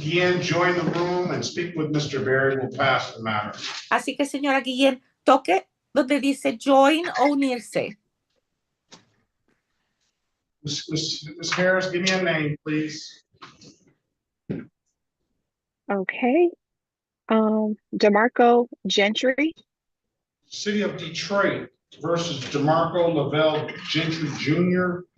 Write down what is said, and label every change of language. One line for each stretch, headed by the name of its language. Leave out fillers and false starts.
English: Guillen, join the room and speak with Mr. Berry. We'll pass the matter.
Spanish: Así que, señora Guillén, toque donde dice join o unirse.
English: Ms. Harris, give me a name, please. Okay. DeMarco Gentry. City of Detroit versus DeMarco Lavelle Gentry Jr.